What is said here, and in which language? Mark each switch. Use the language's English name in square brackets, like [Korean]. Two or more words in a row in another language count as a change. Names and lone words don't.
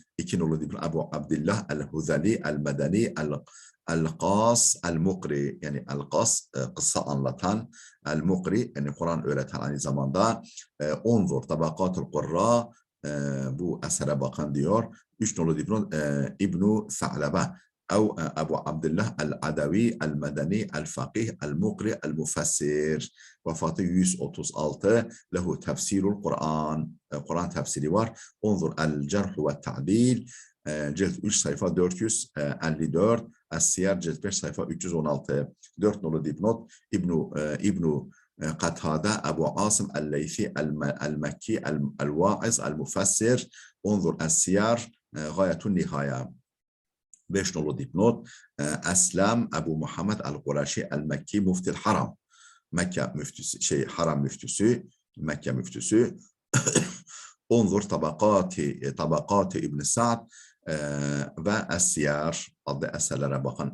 [Turkish] İki nolu İbn Ebu Abdillah el-Huzali el-Medeni el-Qas el-Mukri, yani el-Qas kıssa anlatan, el-Mukri yani Kur'an öğreten aynı zamanda. [Arabic] انظر طبقات القراء, [Turkish] bu esere bakın diyor. Üç nolu [Arabic] İbn Sa'lebe أو أبو عبد الله العدوي المدني الفقيه المقرئ المفسر. Vefatı 136. له تفسير القرآن. [Turkish] Kur'an tefsiri var. [Arabic] انظر الجرح والتعديل. [Turkish] Cilt 3 sayfa 454. Es-Siyer cilt 5 sayfa 316. 4 nolu dipnot. [Arabic] İbnu قتادة أبو عاصم الليثي المكي الواعظ المفسر. انظر السير غاية النهاية. [Turkish] 5 nolu dipnot. [Arabic] أسلم أبو محمد القرشي المكي مفتي الحرم. [Turkish] Mekke müftüsü, Haram müftüsü, Mekke müftüsü. [Arabic] انظر طبقات [Turkish] İbn Sa'd ve Es-Siyar adlı eserlere bakın.